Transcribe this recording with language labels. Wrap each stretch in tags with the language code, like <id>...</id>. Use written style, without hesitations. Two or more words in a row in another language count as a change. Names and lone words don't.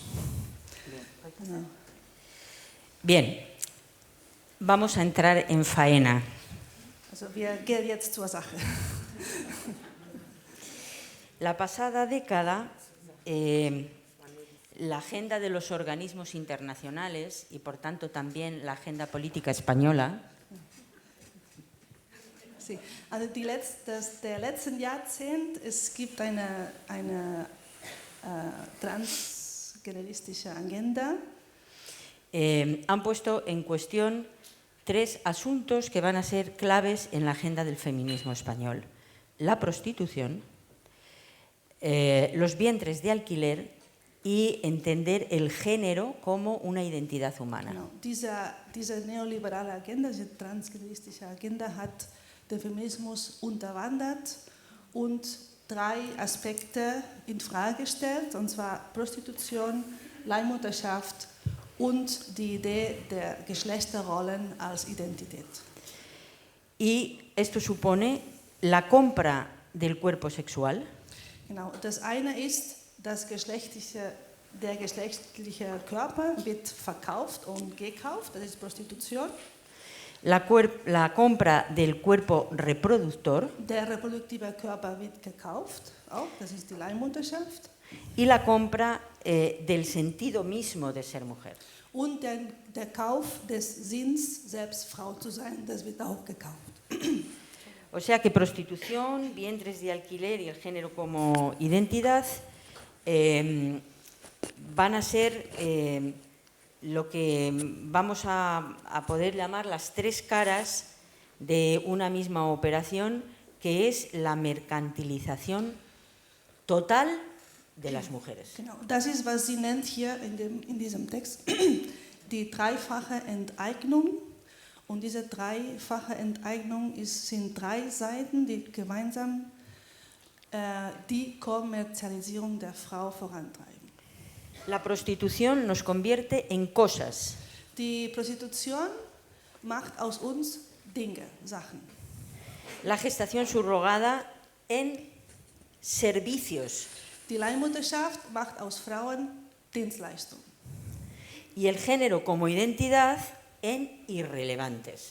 <de>Genau.</de> <es>Bien, vamos a entrar en faena.</es> <de>Also wir gehen jetzt zur Sache.</de> <es>La pasada década, la agenda de los organismos internacionales y por tanto también la agenda política española Sí.</es> <de>Also der letzten Jahrzehnt, es gibt eine transgeneristische Agenda.</de> <es>Han puesto en cuestión tres asuntos que van a ser claves en la agenda del feminismo español. La prostitución, los vientres de alquiler y entender el género como una identidad humana.</es> <de>Genau. Diese neoliberale Agenda, diese transgeneristische Agenda hat den Feminismus unterwandert und drei Aspekte in Frage gestellt, und zwar Prostitution, Leihmutterschaft und die Idee der Geschlechterrollen als Identität.</de> <es>Y esto supone la compra del cuerpo sexual.</es> <de>Genau, das eine ist, der geschlechtliche Körper wird verkauft und gekauft, das ist Prostitution.</de> <es>La compra del cuerpo reproductor.</es> <de>Der reproduktive Körper wird gekauft, auch, das ist die Leihmutterschaft.</de> <es>Y la compra del sentido mismo de ser mujer.</es> <de>Und der Kauf des Sinns, selbst Frau zu sein, das wird auch gekauft.</de> <es>O sea que prostitución, vientres de alquiler y el género como identidad van a ser lo que vamos a poder llamar las tres caras de una misma operación, que es la mercantilización total de las mujeres.</es> <de>Genau, das ist, was sie nennt hier in diesem Text, die dreifache Enteignung. Und diese dreifache Enteignung sind drei Seiten, die gemeinsam die Kommerzialisierung der Frau vorantreiben.</de> <es>La prostitución nos convierte en cosas.</es> <de>Die Prostitution macht aus uns Dinge, Sachen.</de> <es>La gestación subrogada en servicios.</es> <de>Die Leihmutterschaft macht aus Frauen Dienstleistung.</de> <es>Y el género como identidad en irrelevantes.</es>